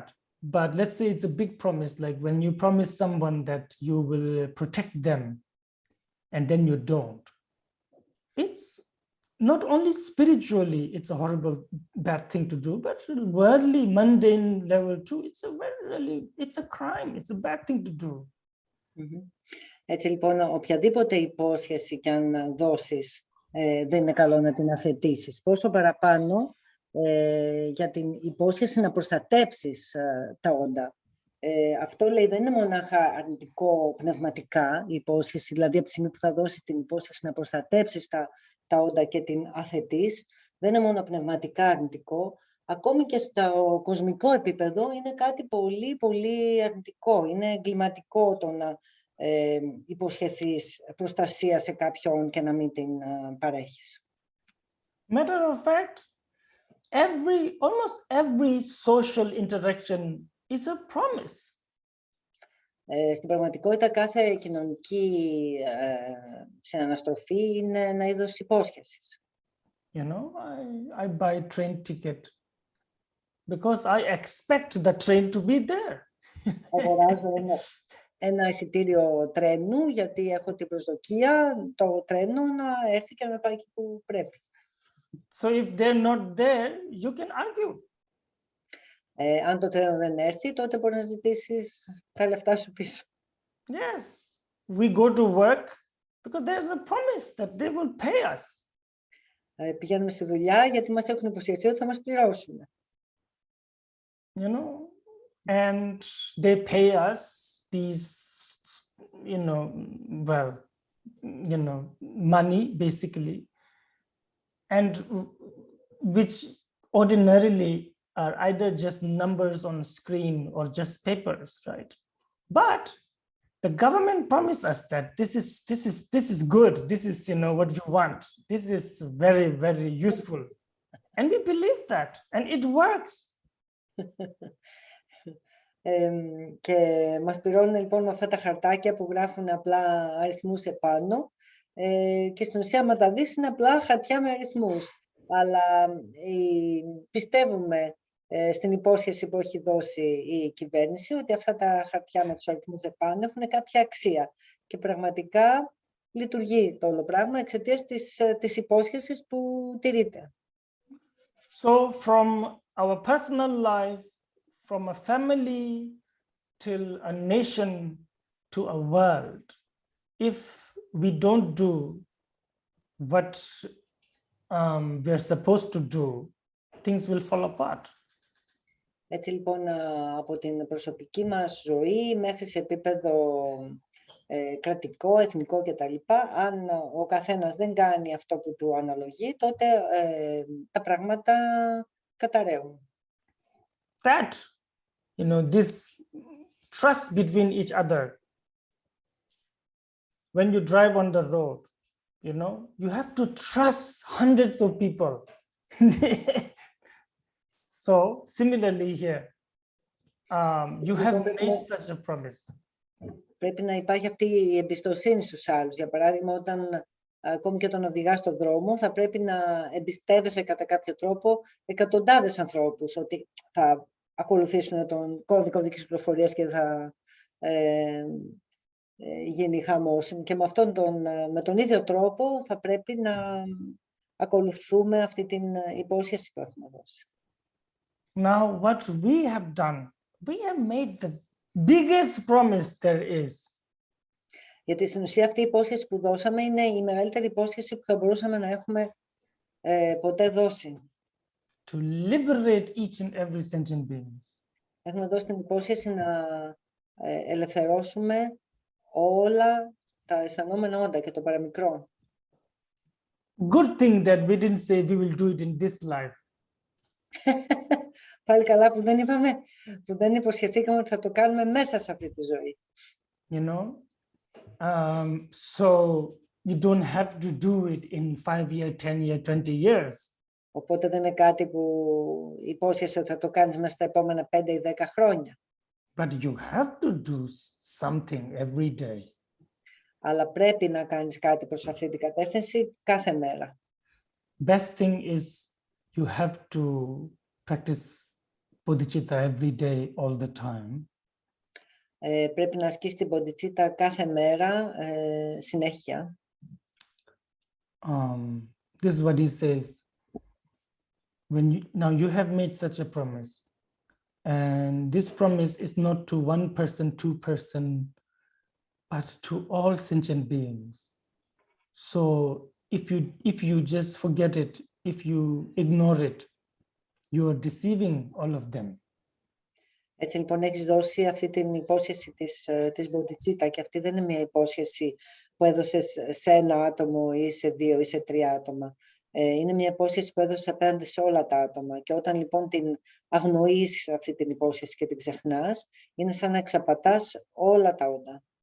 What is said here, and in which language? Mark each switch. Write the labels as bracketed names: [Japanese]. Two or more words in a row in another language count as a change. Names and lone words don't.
[English] But let's say it's a big promise, like when you promise someone that you will protect them, and then you don't. It's not only spiritually, it's a horrible, bad thing to do, but worldly, mundane level too, it's a crime, it's a bad thing to do. [Greek] Έτσι λοιπόν, οποιαδήποτε υπόσχεση και αν δώσεις, δεν είναι καλό να την αθετήσεις. Πόσο παραπάνω για την υπόσχεση να προστατέψεις τα όντα. Αυτό λέει δεν είναι μονάχα αρνητικό πνευματικά η υπόσχεση, δηλαδή από τη στιγμή που θα δώσεις την υπόσχεση να προστατέψεις τα όντα και την αθετείς, δεν είναι μόνο πνευματικά αρνητικό, ακόμη και στο κοσμικό επίπεδο είναι κάτι πολύ πολύ αρνητικό. Είναι εγκληματικό το να υποσχεθείς προστασία σε κάποιον και να μην την παρέχεις. [English] Matter of fact, almost every social interaction is a promise. [Greek] Στην πραγματικότητα κάθε κοινωνική συναναστροφή είναι ένα είδος υπόσχεσης. [English] You know, I buy train ticket because I expect the train to be there. [Greek] Αγοράζω ένα εισιτήριο τρένου γιατί έχω την προσδοκία το τρένο να έρθει και να με πάει εκεί που πρέπει. [English] So if they're not there, you can argue. [Greek] Αν το τρένο δεν έρθει, τότε μπορεί να ζητήσεις τα λεφτά σου πίσω. [English] Yes, we go to work because there's a promise that they will pay us. [Greek] Πηγαίνουμε στη δουλειά γιατί μας έχουν υποσχεθεί ότι θα μας πληρώσουν. [English] You know, and they pay us these, money basically, and which ordinarily are either just numbers on screen or just papers, right? But the government promised us that this is good. This is, what you want. This is very, very useful. And we believe that, and it works. [Greek] Και μας πληρώνουν λοιπόν με αυτά τα χαρτάκια που γράφουν απλά αριθμούς επάνω και στην ουσία άμα τα δεις είναι απλά χαρτιά με αριθμούς. Αλλά πιστεύουμε στην υπόσχεση που έχει δώσει η κυβέρνηση ότι αυτά τα χαρτιά με τους αριθμούς επάνω έχουν κάποια αξία. Και πραγματικά λειτουργεί το όλο πράγμα εξαιτίας της υπόσχεσης που τηρείται. [English] So from our personal life, from a family till a nation to a world, if we don't do what we're supposed to do, things will fall apart. [Greek] Έτσι λοιπόν από την προσωπική μας ζωή μέχρι σε επίπεδο κρατικό, εθνικό κτλ. Αν ο καθένας δεν κάνει αυτό που του αναλογεί, τότε τα πράγματα καταρρέουν. [English] That, this trust between each other. When you drive on the road, you have to trust hundreds of people. So similarly here, you have made such a promise. [Greek] Πρέπει να υπάρχει αυτή η εμπιστοσύνη στους άλλους. Για παράδειγμα, όταν ακόμη και όταν οδηγάς στον δρόμο, θα πρέπει να εμπιστεύεσαι κατά κάποιο τρόπο εκατοντάδες ανθρώπους ότι θα ακολουθήσουν τον κώδικο οδικής κυκλοφορίας και θα γίνει χαμός. Και με τον ίδιο τρόπο θα πρέπει να ακολουθούμε αυτή την υπόσχεση που έχουμε δώσει. [English] Now, what we have done, we have made the biggest promise there is. [Greek] Γιατί στην ουσία αυτή η υπόσχεση που δώσαμε είναι η μεγαλύτερη υπόσχεση που θα μπορούσαμε να έχουμε ποτέ δώσει. [English] To liberate each and every sentient being. [Greek] Έχουμε δώσει την υπόσχεση να ελευθερώσουμε όλα τα αισθανόμενα όντα και το παραμικρό. [English] Good thing that we didn't say we will do it in this life. [Greek] Πάλι καλά που δεν υποσχεθήκαμε ότι θα το κάνουμε μέσα σε αυτή τη ζωή. [English] So you don't have to do it in 5 years, 10 years, 20 years. [Greek] Οπότε δεν είναι κάτι που υπόσχεσαι ότι θα το κάνεις μέσα στα επόμενα 5 ή 10 χρόνια. [English] But you have to do something every day. [Greek] Αλλά πρέπει να κάνεις κάτι προς αυτή την κατεύθυνση κάθε μέρα. [English] Best thing is you have to practice Bodhisattva every day, all the time. [Greek] Πρέπει να ασκείς την Bodhisattva κάθε μέρα, συνέχεια. [English] This is what he says. Now you have made such a promise, and this promise is not to one person, two person, but to all sentient beings. So if you just forget it, if you ignore it, you are deceiving all of them. [Greek] Έτσι λοιπόν έχεις δώσει αυτή την υπόσχεση της Bodhisattva και αυτή δεν είναι μια υπόσχεση που έδωσες σε ένα άτομο ή σε 2 ή σε 3 άτομα. Είναι μια υπόσχεση που έδωσες απέναντι σε όλα τα άτομα και όταν λοιπόν την αγνοείς αυτή την υπόσχεση και την ξεχνάς, είναι σαν να εξαπατάς όλα τα όντα.